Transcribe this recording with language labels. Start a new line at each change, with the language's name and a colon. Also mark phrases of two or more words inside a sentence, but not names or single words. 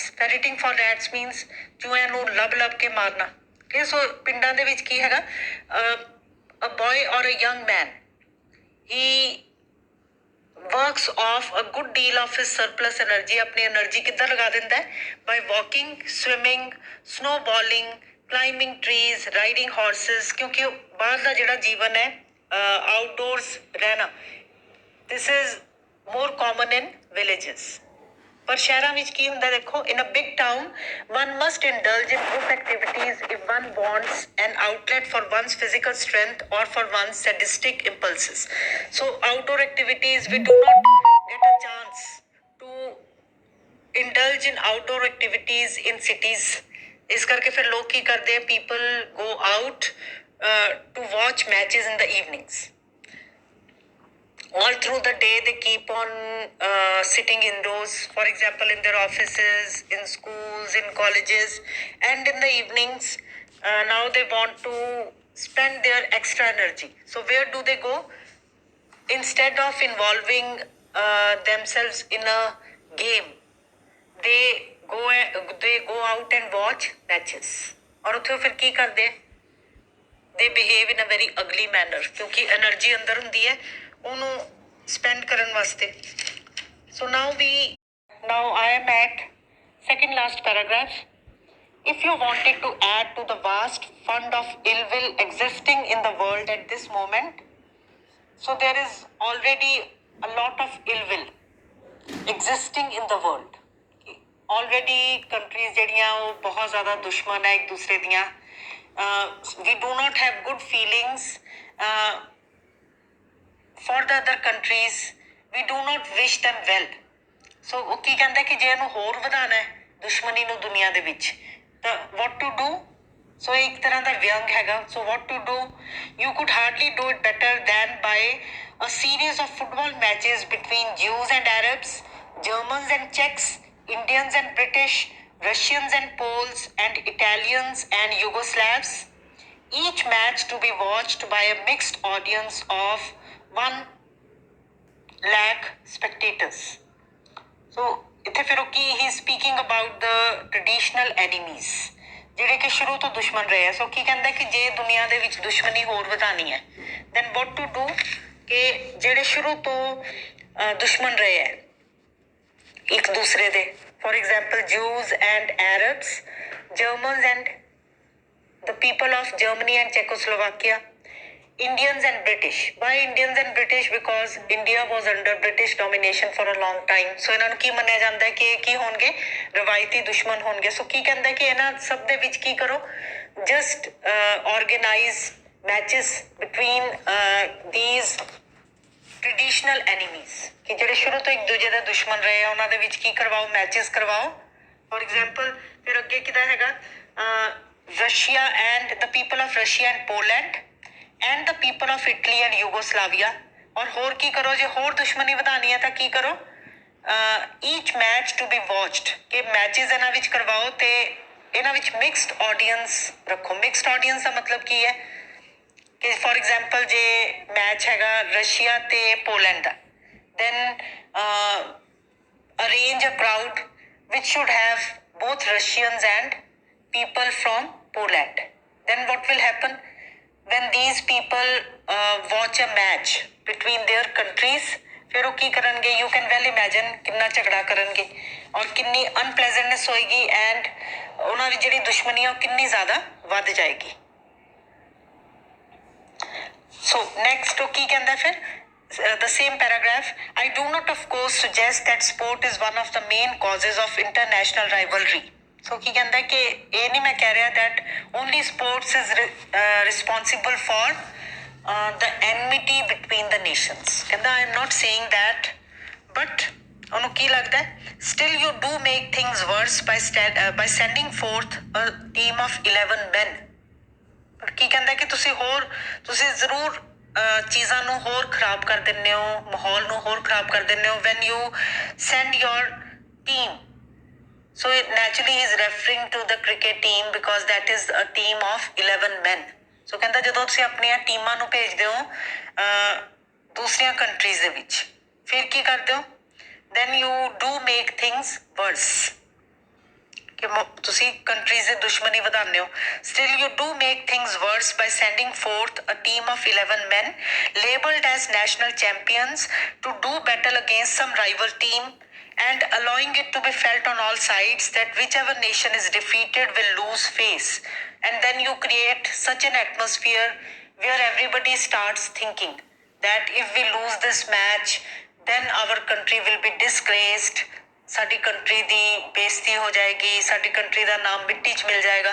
English: Ferreting for rats means
Punjabi: ਚੂਹਿਆਂ ਨੂੰ ਲੱਭ ਕੇ ਮਾਰਨਾ.
English: Okay, so
Punjabi: ਪਿੰਡਾਂ ਦੇ ਵਿੱਚ ਕੀ ਹੈਗਾ?
English: A boy or a young man, he works off a good deal of his surplus energy.
Hindi: अपनी एनर्जी किधर लगा देता है?
English: By walking, swimming, snowballing, climbing trees, riding horses
Hindi: क्योंकि बाहर का जिहड़ा जीवन है
English: outdoors रहना this is more common in villages
Punjabi: ਪਰ ਸ਼ਹਿਰਾਂ ਮੇਂ ਕੀ ਹੁੰਦਾ ਦੇਖੋ
English: in a big town one must indulge in group activities if one wants an outlet for one's physical strength or for one's sadistic impulses so outdoor activities we do not get a chance to indulge in outdoor activities in cities
Punjabi: ਇਸ ਕਰਕੇ ਫਿਰ ਲੋਗ ਕੀ ਕਰਦੇ ਹੈਂ
English: people go out to watch matches in the evenings all through the day they keep on sitting indoors for example in their offices in schools in colleges and in the evenings now they want to spend their extra energy so where do they go instead of involving themselves in a game they go out and watch matches
Punjabi: ਔਰ ਉੱਥੇ ਫਿਰ ਕੀ ਕਰਦੇ
English: they behave in a very ugly manner
Punjabi: ਕਿਉਂਕਿ ਐਨਰਜੀ ਅੰਦਰ ਹੁੰਦੀ ਹੈ ਉਹਨੂੰ spend ਕਰਨ ਵਾਸਤੇ
English: so now I am at second last paragraph if you wanted to add to the vast fund of ill will existing in the world at this moment so there is already a lot of ill will existing in the world already countries
Punjabi: ਜਿਹੜੀਆਂ ਉਹ ਬਹੁਤ ਜ਼ਿਆਦਾ ਦੁਸ਼ਮਣ ਹੈ ਇੱਕ ਦੂਸਰੇ ਦੀਆਂ
English: we do not have good feelings for the other countries we do not wish them well so
Punjabi: ਉਹ ਕੀ ਕਹਿੰਦਾ ਕਿ ਜੇ ਇਹਨੂੰ ਹੋਰ ਵਧਾਉਣਾ ਹੈ ਦੁਸ਼ਮਣੀ ਨੂੰ ਦੁਨੀਆ ਦੇ ਵਿੱਚ ਤਾਂ
English: what to do so
Punjabi: ਇੱਕ ਤਰ੍ਹਾਂ ਦਾ ਵਿਅੰਗ ਹੈਗਾ
English: so what to do you could hardly do it better than by a series of football matches between Jews and Arabs Germans and Czechs Indians and British, Russians and Poles, and Italians and Yugoslavs. Each match to be watched by a mixed audience of 1 lakh spectators. So, he is speaking about the traditional enemies.
Punjabi: ਜਿਹੜੇ ਕਿ ਸ਼ੁਰੂ ਤੋਂ ਦੁਸ਼ਮਣ ਰਹੇ ਆ ਸੋ ਕੀ ਕਹਿੰਦਾ ਕਿ ਜੇ ਦੁਨੀਆ ਦੇ ਵਿੱਚ ਦੁਸ਼ਮਣੀ ਹੋਰ ਵਧਾਣੀ ਹੈ
English: then what to do
Punjabi: ਕਿ ਜਿਹੜੇ ਸ਼ੁਰੂ ਤੋਂ ਦੁਸ਼ਮਣ ਰਹੇ ਆ ਏਕ ਦੂਸਰੇ ਦੇ
English: for example Jews and Arabs Germans and the people of Germany and Czechoslovakia, Indians and British. Why Indians and British? Because India was under British domination for a long time.
Punjabi: So ਇਹਨਾਂ ਨੂੰ ਕੀ ਮੰਨਿਆ ਜਾਂਦਾ ਹੈ ਕਿ ਇਹ ਕੀ ਹੋਣਗੇ, ਰਵਾਇਤੀ ਦੁਸ਼ਮਣ ਹੋਣਗੇ. ਸੋ ਕੀ ਕਹਿੰਦਾ ਕਿ ਇਹਨਾਂ ਸਭ ਦੇ ਵਿੱਚ ਕੀ ਕਰੋ,
English: just organize matches between these traditional enemies,
Punjabi: ਕਿ ਜਿਹੜੇ ਸ਼ੁਰੂ ਤੋਂ ਇੱਕ ਦੂਜੇ ਦੇ ਦੁਸ਼ਮਣ ਰਹੇ ਆ ਉਹਨਾਂ ਦੇ ਵਿੱਚ ਕੀ ਕਰਵਾਓ, ਮੈਚਸ ਕਰਵਾਓ.
English: for example
Punjabi: ਫਿਰ ਅੱਗੇ ਕਿਹਦਾ ਹੈਗਾ,
English: Russia and the people of Russia and Poland and the people of Italy and Yugoslavia.
Punjabi: और ਹੋਰ ਕੀ ਕਰੋ, ਜੇ ਹੋਰ ਦੁਸ਼ਮਣੀ ਵਧਾਣੀ ਹੈ ਤਾਂ ਕੀ ਕਰੋ,
English: each match to be watched,
Punjabi: ਕਿ ਮੈਚਸ ਇਹਨਾਂ ਵਿੱਚ ਕਰਵਾਓ ਤੇ ਇਹਨਾਂ ਵਿੱਚ
English: mixed audience
Punjabi: ਰੱਖੋ.
English: mixed audience
Punjabi: ਦਾ ਮਤਲਬ ਕੀ ਹੈ ਕਿ
English: for example
Punjabi: ਜੇ ਮੈਚ ਹੈਗਾ ਰਸ਼ੀਆ ਤੇ ਪੋਲੈਂਡ ਦਾ,
English: then arrange a crowd which should have both Russians and people from Poland. Then what will happen when these people watch a match between their countries?
Punjabi: ਫਿਰ ਉਹ ਕੀ ਕਰਨਗੇ,
English: you can well imagine
Punjabi: ਕਿੰਨਾ ਝਗੜਾ ਕਰਨਗੇ ਔਰ ਕਿੰਨੀ ਅਨਪਲੇਜ਼ੈਂਟਨੈਸ ਹੋਏਗੀ ਐਂਡ ਉਹਨਾਂ ਦੀ ਜਿਹੜੀ ਦੁਸ਼ਮਣੀ ਹੈ ਉਹ ਕਿੰਨੀ ਜ਼ਿਆਦਾ ਵੱਧ ਜਾਏਗੀ.
English: So next
Punjabi: ਉਹ ਕੀ ਕਹਿੰਦਾ ਫਿਰ,
English: the same paragraph, I do not of course suggest that sport is one of the main causes of international rivalry. So
Punjabi: ਕੀ ਕਹਿੰਦਾ ਕਿ ਇਹ ਨਹੀਂ ਮੈਂ ਕਹਿ ਰਿਹਾ
English: that only sports is responsible for the enmity between the nations. ਕਹਿੰਦਾ I am not saying that, but
Punjabi: ਉਹਨੂੰ ਕੀ ਲੱਗਦਾ
English: still you do make things worse by sending forth a team of 11 men.
Punjabi: ਪਰ ਕੀ ਕਹਿੰਦਾ ਕਿ ਤੁਸੀਂ ਜ਼ਰੂਰ ਚੀਜ਼ਾਂ ਨੂੰ ਹੋਰ ਖਰਾਬ ਕਰ ਦਿੰਦੇ ਹੋ, ਮਾਹੌਲ ਨੂੰ ਹੋਰ ਖਰਾਬ ਕਰ ਦਿੰਦੇ ਹੋ
English: when you send your team. So naturally he is referring to the cricket team because that is a team of 11 men.
Punjabi: So ਕਹਿੰਦਾ ਜਦੋਂ ਤੁਸੀਂ ਆਪਣੀਆਂ ਟੀਮਾਂ ਨੂੰ ਭੇਜਦੇ ਹੋ ਦੂਸਰੀਆਂ ਕੰਟਰੀਜ਼ ਦੇ ਵਿੱਚ, ਫਿਰ ਕੀ ਕਰਦੇ ਹੋ,
English: then you do make things worse,
Punjabi: ਕਿ ਤੁਸੀਂ ਕੰਟਰੀਜ਼ ਦੇ ਦੁਸ਼ਮਣੀ ਵਧਾਉਂਦੇ ਹੋ.
English: Still you do make things worse by sending forth a team of 11 men labeled as national champions to do battle against some rival team and allowing it to be felt on all sides that whichever nation is defeated will lose face. And then you create such an atmosphere where everybody starts thinking that if we lose this match then our country will be disgraced,
Punjabi: ਸਾਡੀ ਕੰਟਰੀ ਦੀ ਬੇਇੱਜ਼ਤੀ ਹੋ ਜਾਏਗੀ, ਸਾਡੀ ਕੰਟਰੀ ਦਾ ਨਾਮ ਮਿੱਟੀ 'ਚ ਮਿਲ ਜਾਏਗਾ.